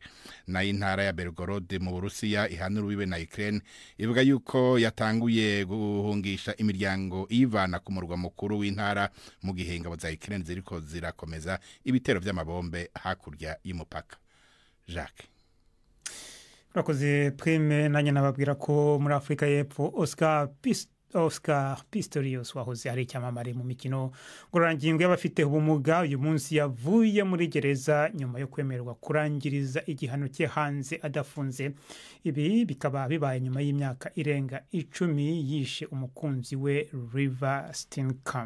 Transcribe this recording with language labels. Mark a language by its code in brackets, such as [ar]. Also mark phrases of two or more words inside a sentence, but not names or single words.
[rn] Na intara ya Belgorod mu Burusiya ihanura wiwe na Ukraine ivuga yuko yatanguye guhungisha imiryango ivana ku murwa mukuru w'intara mu gihe ingabo za Ukraine ziriko zirakomeza ibitero vy'amabombe hakurya y'umupaka. Jacques. [rw] Urakoze Prime. Nanjye nababwira ko muri Afrika y'Epfo Oscar Pistorius wahoze ari icyamamare mu mikino ngororangingo y'abafite ubumuga uyu munsi yavuye muri gereza nyuma yo kwemererwa kurangiriza igihano cye hanze adafunze. Ibi bikaba bibaye nyuma y'imyaka irenga 10 yishe umukunzi we River Steenkamp.